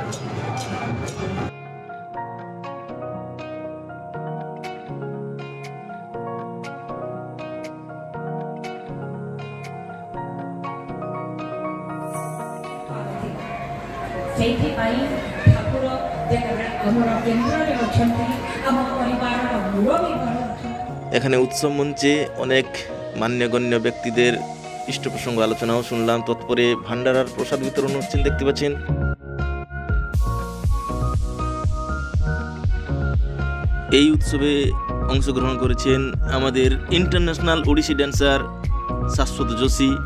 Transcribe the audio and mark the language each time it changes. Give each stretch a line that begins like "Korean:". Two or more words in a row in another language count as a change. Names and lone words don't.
Odia: ସେଇଥିପାଇଁ ଠାକୁର ଆମର କେନ୍ଦ୍ରରେ ଅଛନ୍ତି, ଆମ ପରିବାରର ମୁରବୀ ଅଛନ୍ତି।
Bangla: এখানে উৎসব মঞ্চে অনেক মান্যগণ্য ব্যক্তিদের ইষ্ট প্রসঙ্গ আলোচনাও শুনলাম। তৎপরে ভান্ডারার প্রসাদ বিতরণ হচ্ছেন, দেখতে পাচ্ছেন। এই উৎসবে অংশগ্রহণ করেছেন আমাদের ইন্টারন্যাশনাল ওড়িশি ড্যান্সার শাশ্বত যোশী।